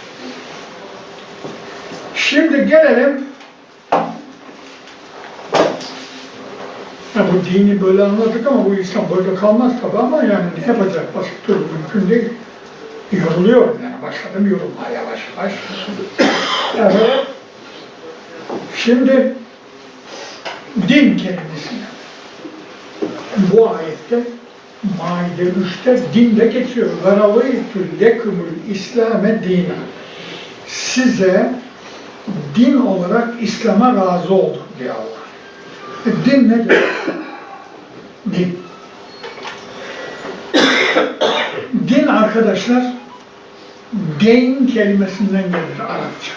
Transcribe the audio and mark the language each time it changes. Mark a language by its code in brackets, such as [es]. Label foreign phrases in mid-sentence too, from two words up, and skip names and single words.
[tr] Şimdi gelelim bu dini böyle anladık ama bu İslam böyle kalmaz tabi ama yani ne yapacak basit durum mümkün değil. Yoruluyorum yani başladım yorulmaya yavaş yavaş. Evet. Şimdi din kelimesine bu ayette Maide 3'te dinde geçiyor. [ar] وَرَوَيْتُ لَكُمُ الْاِسْلَامَ دِينًا [tr] size din olarak İslam'a razı oldum diyor Allah. Din nedir? Din. Din arkadaşlar deyn kelimesinden gelir Arapça.